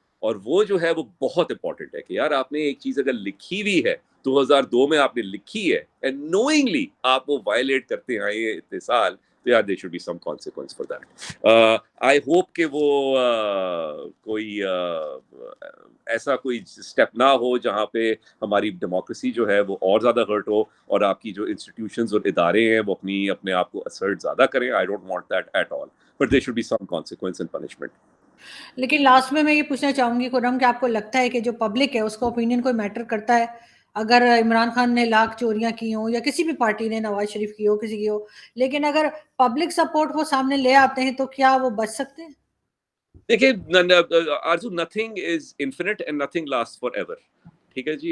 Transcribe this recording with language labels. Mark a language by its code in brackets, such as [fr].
[ur] اور وہ جو ہے وہ بہت امپورٹنٹ ہے کہ یار آپ نے ایک چیز اگر لکھی ہوئی ہے 2002 میں آپ نے لکھی ہے [en] and knowingly [ur] آپ وہ وائلیٹ کرتے آئے ہیں اتنے سال, تو یار [en] there should be some consequence for that. I hope [ur] کہ وہ کوئی ایسا کوئی اسٹیپ نہ ہو جہاں پہ ہماری ڈیموکریسی جو ہے وہ اور زیادہ ہرٹ ہو اور آپ کی جو انسٹیٹیوشنز اور ادارے ہیں وہ اپنے آپ کو اسرٹ زیادہ کریں. [en] I don't want that at all, but there should be some consequence and punishment. [ur] لیکن لاسٹ میں یہ پوچھنا چاہوں گی خرم کہ آپ کو لگتا ہے کہ جو پبلک ہے اس کا اوپینین کوئی میٹر کرتا ہے؟ اگر عمران خان نے لاکھ چوریاں کی ہوں یا کسی بھی پارٹی نے, نواز شریف کی ہو, کسی کی ہو, لیکن اگر پبلک سپورٹ وہ سامنے لے آتے ہیں تو کیا وہ بچ سکتے ہیں؟ دیکھیں [en] Arzoo, nothing is infinite and nothing last forever ایور. [ur] ٹھیک ہے جی.